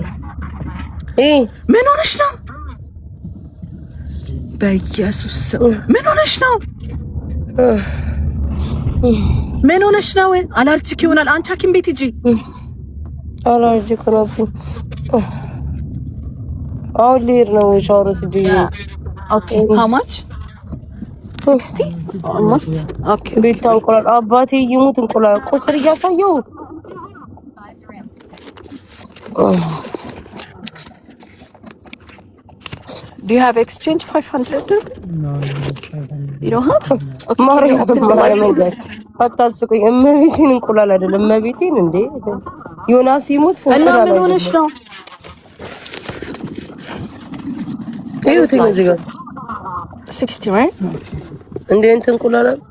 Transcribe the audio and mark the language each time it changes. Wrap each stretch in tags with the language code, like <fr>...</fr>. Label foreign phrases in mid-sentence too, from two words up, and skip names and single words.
<am>ምን ሆነሽ ነው? በኢየሱስ ምን ሆነሽ ነው? ምን ሆነሽ ነው? አላርጂክ ይሆናል። አንቺ ሐኪም ቤት ሂጂ። አላርጂክ ነው። አሁን ልሄድ ነው ሻወር ወስጄ።</am> <en>ኦኬ how much 60 almost ኦኬ</en> <am>ቤት እንቁላል አባቴ ይሙት እንቁላል ቁስር እያሳየው</am> <en>Do you have exchange 500? No, you don't have? Okay.</en> <am>ማርያም ጋር አታስቁኝ። እመቤቴን እንቁላል አይደለም እመቤቴን እንዴ ዮናስ ይሙት እንቁላል ምን ሆነሽ ነው? እዩት እዚህ ጋር</am> <en>60 right?</en> <am>እንዴ እንትን እንቁላል</am>